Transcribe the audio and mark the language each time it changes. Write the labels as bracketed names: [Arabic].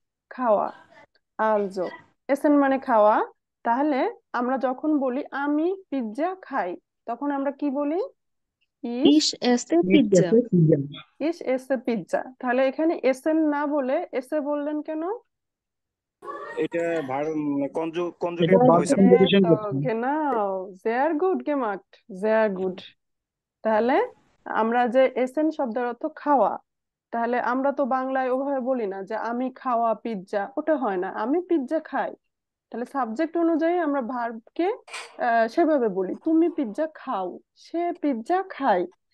[Bangla] খাওয়া। আলজো, এসেন মানে খাওয়া। তাহলে আমরা যখন বলি আমি পিৎজা খাই, তখন আমরা কি বলি? [German] ইস, ইস এসে [English] it [German] পিৎজা। এসে পিজ্জা। ইস এসে পিৎজা। [Bangla] তাহলে এখানে এসেন না বলে এসে বললেন কেন? এটা এটা কনজুগেট ভার্ব হয়েছে। এই কনজুগেশন তো, করছি। [German] genau, sehr gut gemacht, sehr gut. [Bangla] তাহলে আমরা যে এসেন শব্দের অর্থ খাওয়া, তাহলে আমরা তো বাংলায় ওভাবে বলি না যে আমি খাওয়া পিৎজা, ওটা হয় না, আমি পিৎজা খাই। তাহলে সাবজেক্ট অনুযায়ী আমরা ভার্বকে সেভাবে বলি, তুমি পিৎজা খাও, সে পিৎজা খায়।